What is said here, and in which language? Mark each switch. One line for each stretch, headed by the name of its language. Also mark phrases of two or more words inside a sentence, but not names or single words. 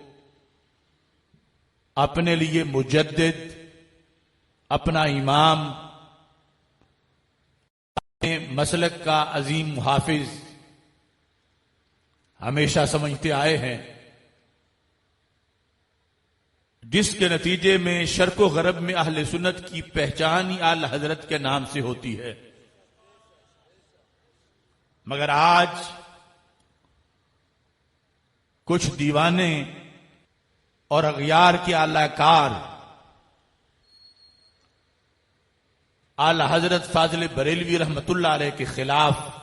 Urdu: اپنے لیے مجدد، اپنا امام، اپنے مسلک کا عظیم محافظ ہمیشہ سمجھتے آئے ہیں، جس کے نتیجے میں شرق و غرب میں اہل سنت کی پہچان ہی اعلی حضرت کے نام سے ہوتی ہے۔ مگر آج کچھ دیوانے اور اغیار کے اعلی کار اعلی حضرت فاضل بریلوی رحمت اللہ علیہ کے خلاف